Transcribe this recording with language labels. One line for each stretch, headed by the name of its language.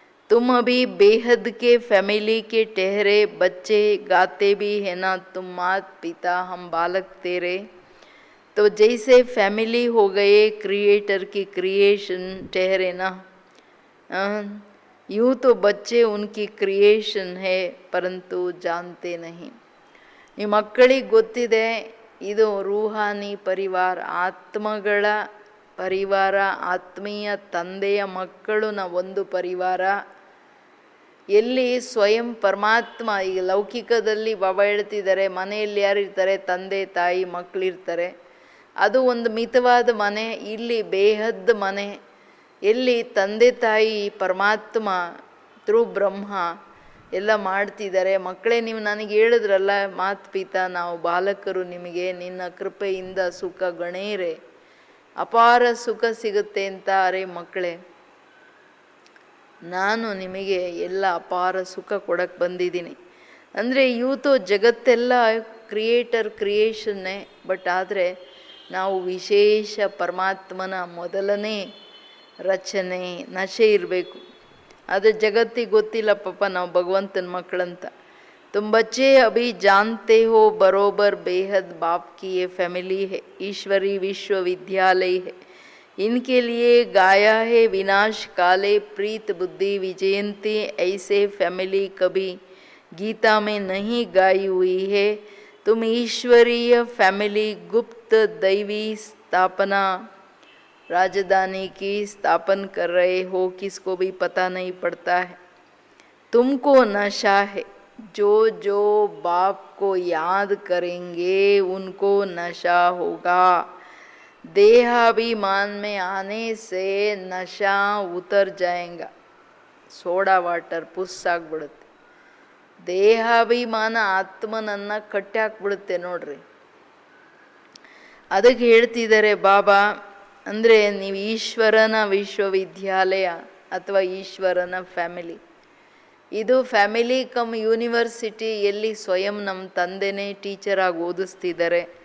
Hindi: तुम अभी बेहद के फैमिली के ठहरे बच्चे, गाते भी है ना तुम मात पिता हम बालक तेरे. तो जैसे फैमिली हो गए, क्रिएटर की क्रिएशन ठहरे ना, यूँ तो बच्चे उनकी क्रिएशन है परंतु जानते नहीं.
Kannada: ಈ ಮಕ್ಕಳಿಗೆ ಗೊತ್ತಿದೆ ಇದು ರೂಹಾನಿ ಪರಿವಾರ, ಆತ್ಮಗಳ ಪರಿವಾರ, ಆತ್ಮೀಯ ತಂದೆಯ ಮಕ್ಕಳು ನಾವು ಒಂದು ಪರಿವಾರ. ಎಲ್ಲಿ ಸ್ವಯಂ ಪರಮಾತ್ಮ. ಈಗ ಲೌಕಿಕದಲ್ಲಿ ಬಾಬಾ ಹೇಳ್ತಿದ್ದಾರೆ, ಮನೆಯಲ್ಲಿ ಯಾರಿರ್ತಾರೆ, ತಂದೆ ತಾಯಿ ಮಕ್ಕಳಿರ್ತಾರೆ, ಅದು ಒಂದು ಮಿತವಾದ ಮನೆ. ಇಲ್ಲಿ ಬೇಹದ್ ಮನೆ, ಎಲ್ಲಿ ತಂದೆ ತಾಯಿ ಪರಮಾತ್ಮ ಥ್ರೂ ಬ್ರಹ್ಮ ಎಲ್ಲ ಮಾಡ್ತಿದ್ದಾರೆ. ಮಕ್ಕಳೇ, ನೀವು ನನಗೆ ಹೇಳಿದ್ರಲ್ಲ ಮಾತ್ ಪಿತಾ, ನಾವು ಬಾಲಕರು, ನಿಮಗೆ ನಿನ್ನ ಕೃಪೆಯಿಂದ ಸುಖ ಗಣೇರೆ ಅಪಾರ ಸುಖ ಸಿಗುತ್ತೆ ಅಂತ. ಅರೆ ಮಕ್ಕಳೇ, ನಾನು ನಿಮಗೆ ಎಲ್ಲ ಅಪಾರ ಸುಖ ಕೊಡಕ್ಕೆ ಬಂದಿದ್ದೀನಿ. ಅಂದರೆ ಇವತ್ತು ಜಗತ್ತೆಲ್ಲ ಕ್ರಿಯೇಟರ್ ಕ್ರಿಯೇಷನ್ನೇ, ಬಟ್ ಆದರೆ ನಾವು ವಿಶೇಷ ಪರಮಾತ್ಮನ ಮೊದಲನೇ ರಚನೆ ನಶೆ ಇರಬೇಕು. ಅದು ಜಗತ್ತಿಗೆ ಗೊತ್ತಿಲ್ಲ ಪಾಪ, ನಾವು ಭಗವಂತನ ಮಕ್ಕಳಂತ.
Hindi: तुम बच्चे अभी जानते हो बरोबर बेहद बाप की ये फैमिली है, ईश्वरी विश्वविद्यालय है. इनके लिए गाया है विनाश काले प्रीत बुद्धि विजयंती. ऐसे फैमिली कभी गीता में नहीं गाई हुई है. तुम ईश्वरीय फैमिली गुप्त दैवी स्थापना राजधानी की स्थापन कर रहे हो, किसको भी पता नहीं पड़ता है. तुमको नशा है, जो जो बाप को याद करेंगे उनको नशा होगा। देहाभिमान में आने से नशा उतर जाएगा,
Kannada: ಸೋಡಾ ವಾಟರ್ ಪುಸ್ಸಾಗ್ಬಿಡುತ್ತೆ. ದೇಹಾಭಿಮಾನ ಆತ್ಮನನ್ನು ಕಟ್ಟಿ ಹಾಕ್ಬಿಡುತ್ತೆ ನೋಡ್ರಿ. ಅದಕ್ಕೆ ಹೇಳ್ತಿದ್ದಾರೆ ಬಾಬಾ, ಅಂದರೆ ನೀವು ಈಶ್ವರನ ವಿಶ್ವವಿದ್ಯಾಲಯ ಅಥವಾ ಈಶ್ವರನ ಫ್ಯಾಮಿಲಿ, ಇದು ಫ್ಯಾಮಿಲಿ ಕಮ್ ಯೂನಿವರ್ಸಿಟಿ, ಎಲ್ಲಿ ಸ್ವಯಂ ನಮ್ಮ ತಂದೆನೇ ಟೀಚರಾಗಿ ಓದಿಸ್ತಿದ್ದಾರೆ.